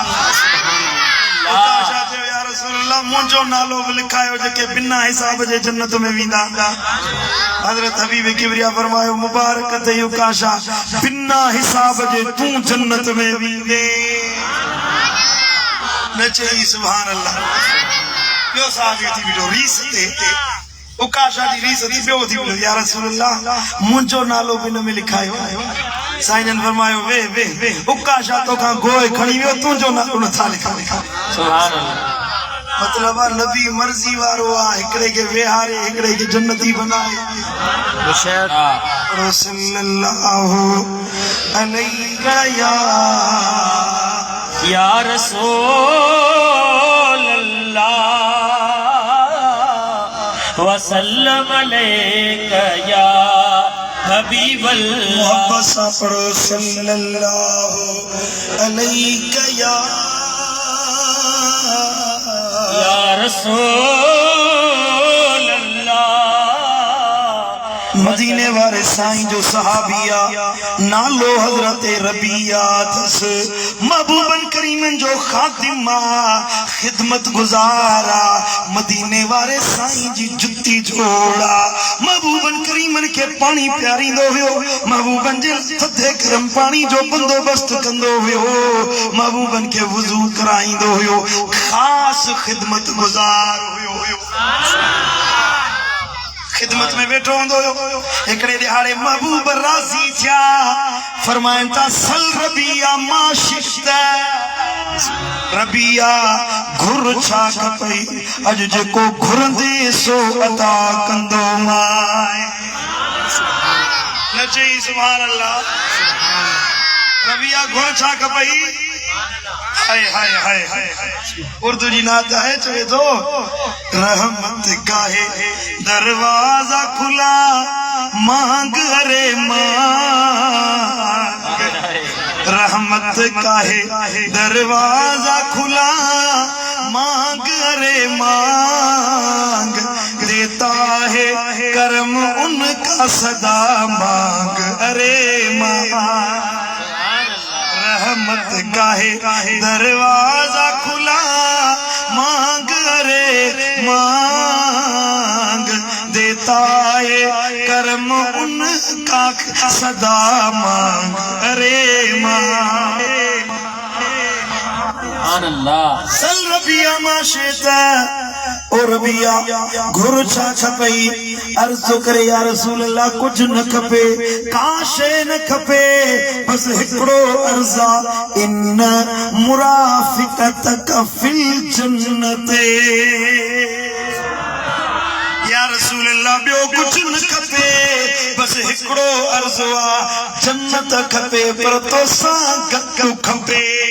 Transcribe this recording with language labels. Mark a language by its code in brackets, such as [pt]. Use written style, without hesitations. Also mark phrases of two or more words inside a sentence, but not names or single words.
[sd] उकाशा चयो [ar] يا رسول الله [sd] मुंहिंजो नालो बि लिखायो जेके बिना हिसाब जे जन्नत में वेंदा। हज़रत हबीब किबरिया फरमायो मुबारक ते उकाशा बिना हिसाब जे तूं जन्नत में वेंदे। न चई [ar] سبحان الله. [sd] ॿियो साहब थी बीठो रीस ते उकाशा जी रीस थी ॿियो थी बीठो [ar] يا رسول الله [sd] मुंहिंजो नालो बि न में लिखायो। साईं जन फरमायो वे वे वे उकाशा तोखां गोए खणी वियो तुंहिंजो नालो नथा लिखा। [ar] سبحان الله. [sd] मतलब नबी मर्जी वारो आ हिकड़े के वेहारे हिकड़े के जन्नती बनाए। बेशक [ar] صلى الله عليه يا رسول الله وسلم عليك يا حبيب الله. [sd] मोहब्बत सा पढ़ो [ar] صلى الله عليك يا رسول الله. [sd] मदीने वाले साईं जो सहाबिया नालो हजरत रबिया थस महबूबन करीमन जो खातिमा खिदमत गुजारा मदीने वाले साईं जी जुत्ती जोड़ा महबूबन करीमन के पानी प्यारी दो हुयो महबूबन जे थधे गरम पानी जो बंदोबस्त कंदो हुयो महबूबन के वुजू कराईंदो हुयो खास खिदमत गुजार हुयो। खिदमत में बैठो हुंदो हिकड़े दिहाड़े महबूब राज़ी थिया फरमाइन था [ar] سل ربيعة ما شئت [sd] रबिया घुर छा खपई अज जेको घुरंदे सो अता कंदो माए। न चई [ar] سبحان الله. [sd] रबिया घुर छा खपई हाय हाय हाय हाय उर्दू जी नात है चवे तो [ur] رحمت کا ہے دروازہ کھلا مانگ ارے مانگ رحمت کا ہے دروازہ کھلا مانگ ارے مانگ دیتا ہے کرم ان کا سدا مانگ ارے مانگ رحمت کا ہے دروازہ کھلا مانگ ارے مانگ دیتا ہے کرم ان کا سدا مانگ ارے مانگ. [ar] سل ربيعة ما شئت [sd] ओ रबिया घुर छा खपई अर्ज करे [ar] يا رسول الله [sd] कुछ न खपे काशे न खपे बस हिकड़ो अर्जा [ar] إن مرافقتك في الجنة يا رسول الله [sd] ॿियो कुछ न खपे बस हिकड़ो अर्ज़ो आ जन्नत खपे पर तोसां गॾु खपे।